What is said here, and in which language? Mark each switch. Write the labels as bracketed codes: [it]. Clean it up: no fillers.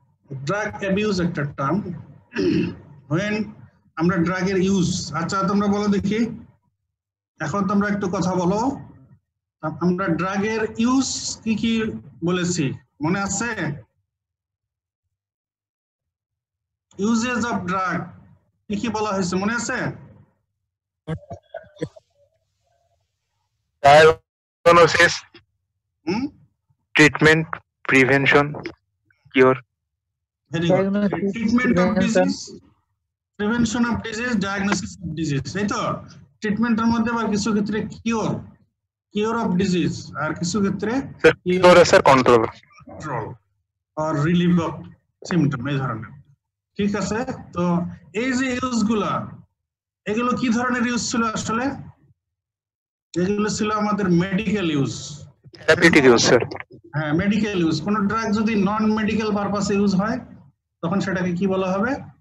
[bn] Drug abuse একটা term, when আমরা ড্রাগের ইউজ, আচ্ছা তোমরা বলো দেখি, এখন তোমরা একটু কথা বলো, আমরা ড্রাগের ইউজ কি কি বলেছি মনে আছে? ইউজেস অফ ড্রাগ কি কি বলা হয়েছে মনে আছে? [en] Diagnosis, treatment, prevention, cure. Very good. Treatment of disease, prevention of disease, diagnosis of disease, [bn] এই তো। ট্রিটমেন্টের মধ্যে আবার কিছু ক্ষেত্রে কিওর অফ ডিজিজ, আর কিছু ক্ষেত্রে [en] Cure is control or relief of symptom, [bn] এই ধরনের। ঠিক আছে, তো এই যে ইউজ গুলা, এগুলো কি ধরনের ইউজ ছিল আসলে? এগুলো ছিল আমাদের medical use, [en] therapeutic use, sir. [bn] হ্যাঁ মেডিকেল ইউজ। কোন ড্রাগ যদি নন মেডিকেল পারপাসে ইউজ হয় তখন সেটাকে কি বলা হবে?